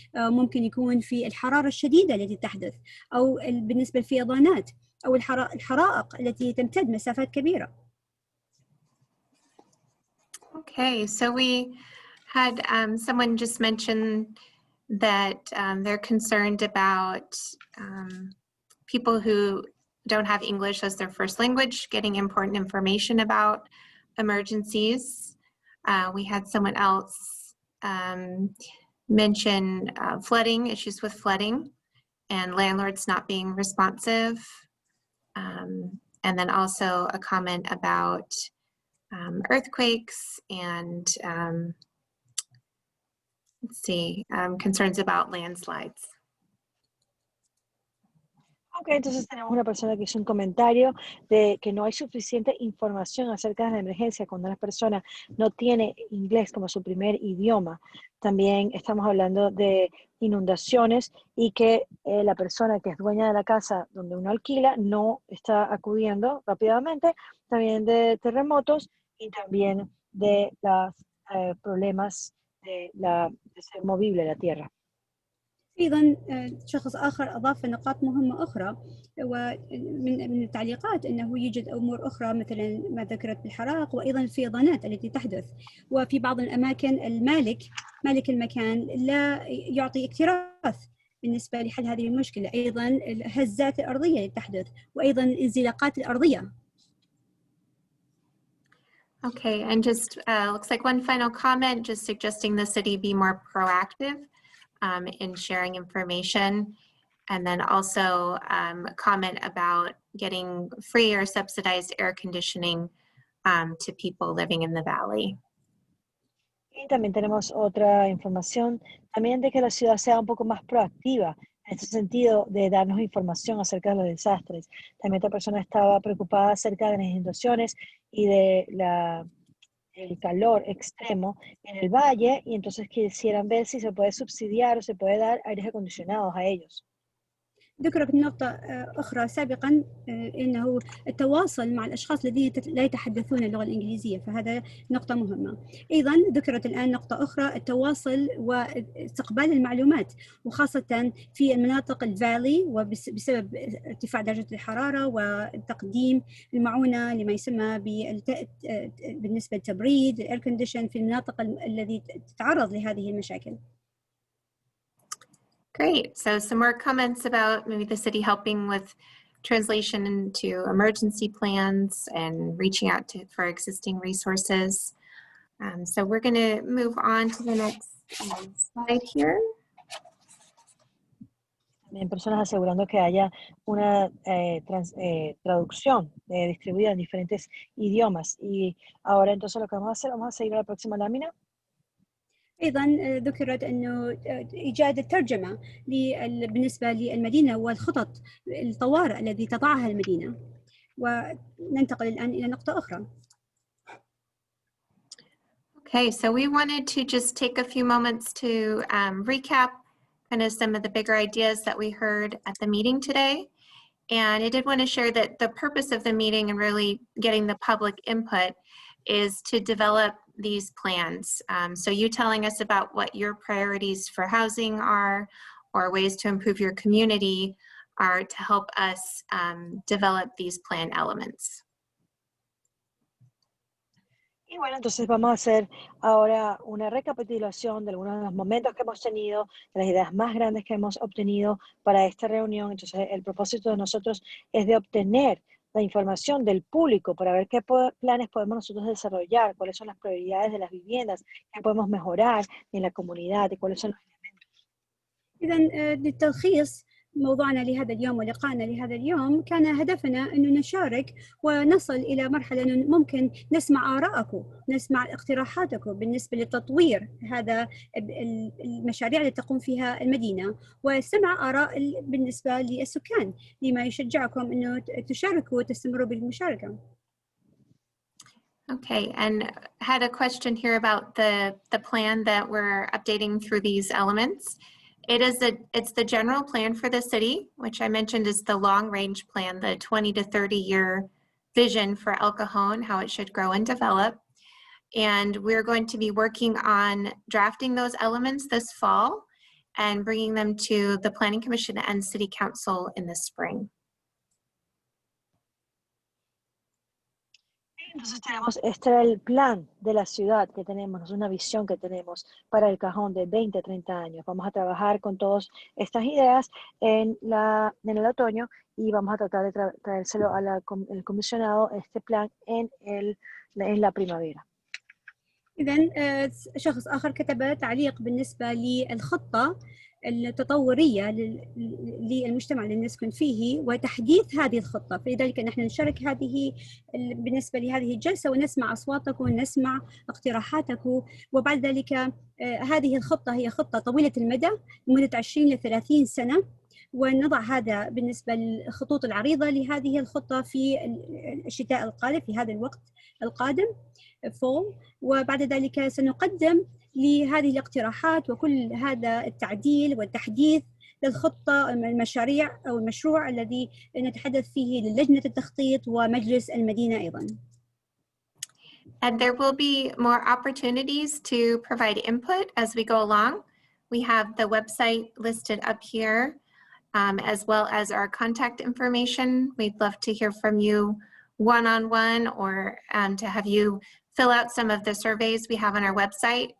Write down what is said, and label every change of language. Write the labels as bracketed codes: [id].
[ar] ممكن يكون في الحرارة الشديدة التي تحدث أو بالنسبة للفيضانات أو الحرائق التي تمتد مسافات كبيرة. [en] Okay, so we had someone just mention that they're concerned about people who don't have English as their first language getting important information about emergencies. We had someone else mention flooding, issues with flooding and landlords not being responsive. And then also a comment about earthquakes and let's see, concerns about landslides. [es] Ok, entonces tenemos una persona que hizo un comentario de que no hay suficiente información acerca de la emergencia cuando una persona no tiene inglés como su primer idioma. También estamos hablando de inundaciones y que la persona que es dueña de la casa donde uno alquila no está acudiendo rápidamente. También de terremotos y también de los problemas de ser movible la tierra. [ar] أيضا شخص آخر أضاف نقاط مهمة أخرى، ومن التعليقات أنه يوجد أمور أخرى مثلا ما ذكرت بالحرائق وأيضا الفيضانات التي تحدث، وفي بعض الأماكن مالك المكان لا يعطي اكتراث بالنسبة لحل هذه المشكلة، أيضا الهزات الأرضية التي تحدث وأيضا الانزلاقات الأرضية. [en] Okay, and just looks like one final comment, just suggesting the city be more proactive in sharing information. And then also a comment about getting free or subsidized air conditioning to people living in the valley. [es] Y también tenemos otra información, también de que la ciudad sea un poco más proactiva en este sentido de darnos información acerca de los desastres. También esta persona estaba preocupada acerca de las inundaciones y de el calor extremo en el valle y entonces quisieran ver si se puede subsidiar o se puede dar aires acondicionados a ellos. [ar] ذكرت نقطة أخرى سابقا أنه التواصل مع الأشخاص الذين لا يتحدثون اللغة الإنجليزية، فهذا نقطة مهمة. أيضا ذكرت الآن نقطة أخرى، التواصل واستقبال المعلومات وخاصة في المناطق الفالي وبسبب ارتفاع درجة الحرارة وتقديم المعونة لما يسمى بالنسبة للتبريد الاير كونديشن في المناطق التي تتعرض لهذه المشاكل. [en] Great. So some more comments about maybe the city helping with translation into emergency plans and reaching out for existing resources. So we're going to move on to the next slide here. [es] También personas asegurando que haya una traducción distribuida en diferentes idiomas. Y ahora entonces lo que vamos a hacer, vamos a seguir a la próxima lámina. [ar] أيضا ذكرت أنه إيجاد الترجمة بالنسبة للمدينة والخطط الطوارئ التي تضعها المدينة. وننتقل الآن إلى نقطة أخرى. [en] Okay, so we wanted to just take a few moments to recap kind of some of the bigger ideas that we heard at the meeting today. And I did want to share that the purpose of the meeting and really getting the public input is to develop these plans. So you telling us about what your priorities for housing are or ways to improve your community are to help us develop these plan elements. [es] Y bueno, entonces vamos a hacer ahora una recapitulación de algunos de los momentos que hemos tenido, de las ideas más grandes que hemos obtenido para esta reunión. Entonces el propósito de nosotros es de obtener la información del público para ver qué planes podemos nosotros desarrollar, cuáles son las prioridades de las viviendas, qué podemos mejorar en la comunidad y cuáles son los elementos. [ar] إذا للتلخيص موضوعنا لهذا اليوم ولقائنا لهذا اليوم كان هدفنا أنه نشارك ونصل إلى مرحلة أنه ممكن نسمع آراءكم، نسمع اقتراحاتكم بالنسبة لتطوير هذا المشاريع التي تقوم فيها المدينة، وسمع آراء بالنسبة للسكان لما يشجعكم أنه تشاركوا وتستمروا بالمشاركة. [en] Okay, and had a question here about the plan that we're updating through these elements. It's the general plan for the city, which I mentioned is the long range plan, the 20 to 30 year vision for El Cajon, how it should grow and develop. And we're going to be working on drafting those elements this fall and bringing them to the Planning Commission and City Council in the spring. [es] Entonces tenemos, este era el plan de la ciudad que tenemos, una visión que tenemos para el Cajón de 20 a 30 años. Vamos a trabajar con todas estas ideas en el otoño y vamos a tratar de traérselo al comisionado, este plan, en la primavera. [ar] إذن شخص آخر كتب تعليق بالنسبة للخطة التطورية للمجتمع اللي نسكن فيه وتحديث هذه الخطة، فلذلك نحن نشارك هذه بالنسبة لهذه الجلسة ونسمع أصواتكم ونسمع اقتراحاتكم. وبعد ذلك هذه الخطة هي خطة طويلة المدى لمدة 20 ل 30 سنة، ونضع هذا بالنسبة للخطوط العريضة لهذه الخطة في الشتاء القادم، في هذا الوقت القادم فول. وبعد ذلك سنقدم لهذه الاقتراحات وكل هذا التعديل والتحديث للخطة المشاريع أو المشروع الذي نتحدث فيه للجنة التخطيط ومجلس المدينة أيضاً. [en] And there will be more opportunities to provide input as we go along. We have the website listed up here, as well as our contact information. We'd love to hear from you one-on-one or to have you fill out some of the surveys we have on our website.